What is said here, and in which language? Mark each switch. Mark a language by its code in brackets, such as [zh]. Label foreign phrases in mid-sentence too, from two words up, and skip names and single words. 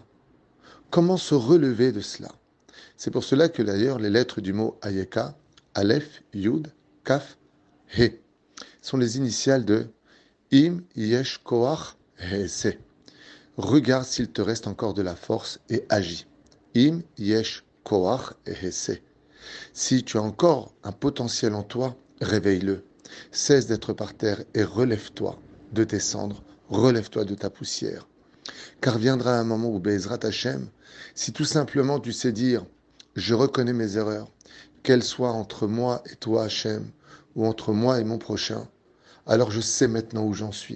[fr] Comment se relever de cela? C'est pour cela que d'ailleurs les lettres du mot Ayeka, Aleph, Yud, Kaf, He, sont les initiales de [he] אם יש כח עשה. [fr] Regarde s'il te reste encore de la force et agis. [he] אם יש כח אעשה. [fr] Si tu as encore un potentiel en toi, réveille-le. Cesse d'être par terre et relève-toi de tes cendres, relève-toi de ta poussière. Car viendra un moment où [he] בעזרת השם, [fr] si tout simplement tu sais dire, je reconnais mes erreurs, qu'elles soient entre moi et toi Hashem, ou entre moi et mon prochain, alors je sais maintenant où j'en suis.